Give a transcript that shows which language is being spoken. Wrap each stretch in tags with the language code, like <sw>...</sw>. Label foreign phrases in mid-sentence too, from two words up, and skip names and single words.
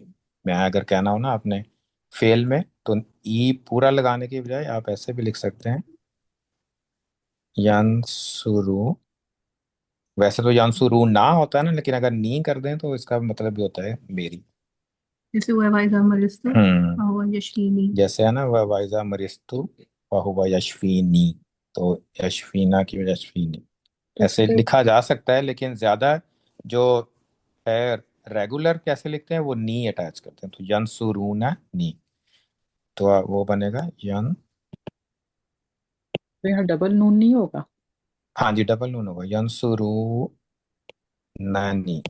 <hi>मैं अगर कहना हो ना आपने फेल में, तो ई पूरा लगाने के बजाय आप ऐसे भी लिख सकते हैं, यंसुरू। वैसे तो यंसुरू ना होता है ना, लेकिन अगर नी कर दें तो इसका मतलब भी होता है मेरी। जैसे वो</hi> <ar>وإذا مرضت हम्म</ar> <hi>और यशवीनी। जैसे है ना, वह</hi> <ar>وإذا مرضت فهو يشفين,</ar> <hi>तो यशफीना की वजह यशफीनी ऐसे इसको लिखा जा सकता है, लेकिन ज्यादा जो है रेगुलर कैसे लिखते हैं वो नी अटैच करते हैं, तो यंसुरूना नी। तो वो बनेगा यन। तो यहाँ डबल नून नहीं होगा। हाँ जी, डबल नून होगा,</hi> <ar>ينصر ني.</ar>